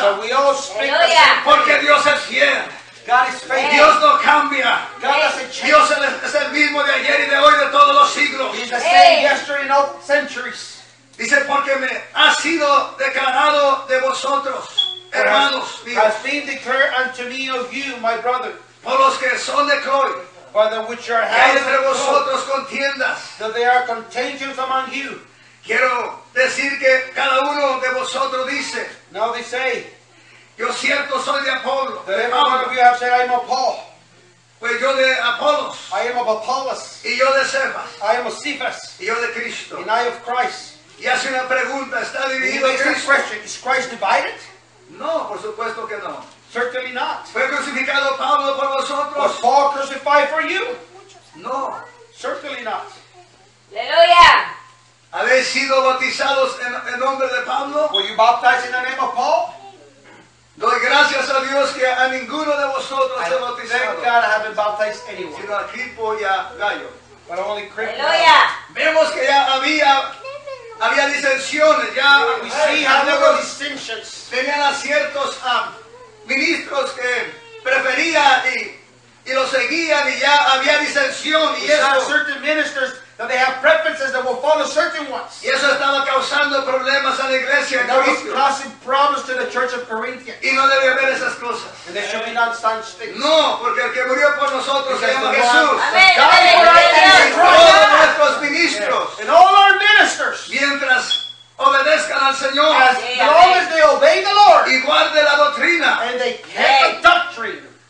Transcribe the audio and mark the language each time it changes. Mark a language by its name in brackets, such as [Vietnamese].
[English] that we all speak the same, [Spanish] porque Dios es fiel, [English] God is faithful, [Spanish] Dios no cambia, [English] God doesn't change, [Spanish] Dios es el mismo de ayer y de hoy de todos los siglos, [English] He's the same yesterday and all centuries. [Spanish] Dice porque me ha sido declarado de vosotros. Hermanos, [English] has been declared unto me of you, my brother. [Spanish] Por los que son de Croy, [English] by the which are [Spanish] entre vosotros contiendas, [English] that they are contentions among you. [Spanish] Quiero decir que cada uno de vosotros dice. [English] Now they say, [Spanish] yo cierto soy de Apolo. [English] That every one of you have said I am of Paul. [Spanish] Pues yo de Apolos. [English] I am of Apollos. [Spanish] Y yo de Cephas. [English] I am of Cephas. [Spanish] Y yo de Cristo. [English] And I of Christ. [Spanish] Y hace una pregunta. ¿Está dividido Cristo? [English] Question, is Christ divided? [Spanish] No, por supuesto que no. [English] Certainly not. [Spanish] ¿Fue crucificado Pablo por vosotros? [English] Was Paul crucified for you? [Spanish] No. [English] Certainly not. [Spanish] Aleluya. ¿Habéis sido bautizados en nombre de Pablo? [English] Were you baptized in the name of Paul? [Spanish] Doy gracias a Dios que a ninguno de vosotros he bautizado. [English] Thank God I haven't baptized anyone. [Spanish] Sino a Crispo y a Gallo. [English] But only Crispo. [Spanish] Aleluya. Vemos que ya había disensiones, ya [English] we see how there were distinctions. [Spanish] Tenían a ciertos ministros que preferían y los seguían y ya había disensión y eso. [English] Certain ministers that they have preferences that will follow certain ones. [Spanish] Y eso estaba causando problemas a la iglesia. [English] That was causing problems to the church of Corinthians. [Spanish] Y no debe haber esas cosas. [English] And there should be not such things. [Spanish] No, porque el que murió por nosotros se llama Jesús. Todos nuestros ministros. [English] And all our ministers. [Spanish] Mientras obedezcan al Señor. [English] As long as they obey the Lord. [Spanish] Y guarde la doctrina. [English] And they keep the doctrine.